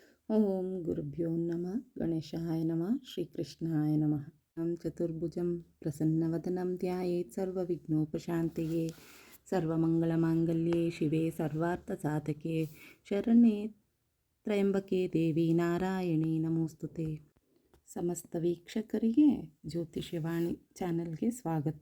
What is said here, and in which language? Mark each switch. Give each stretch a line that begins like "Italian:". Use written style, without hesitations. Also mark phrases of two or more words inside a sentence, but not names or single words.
Sanskrit: ಓಂ ಗುರುಭ್ಯೋ ನಮಃ ಗಣೇಶಾಯ ನಮಃ ಶ್ರೀಕೃಷ್ಣಾಯ ನಮಃ. ಚತುರ್ಭುಜಂ ಪ್ರಸನ್ನವದನಂ ಧ್ಯಾಯೇತ್ ಸರ್ವವಿಘ್ನೋಪಶಾಂತಯೇ ಸರ್ವಮಂಗಳಮಾಂಗಲ್ಯೇ ಶಿವೆ ಸರ್ವಾರ್ಥಸಾಧಕೆ ಶರಣ್ಯೇ ತ್ರಯಂಬಕೆ ದೇವಿ ನಾರಾಯಣಿ ನಮೋಸ್ತುತೆ.
Kannada: ಸಮಸ್ತ ವೀಕ್ಷಕರಿಗೆ ಜ್ಯೋತಿಷ್ಯವಾಣಿ ಚಾನೆಲ್ಗೆ ಸ್ವಾಗತ.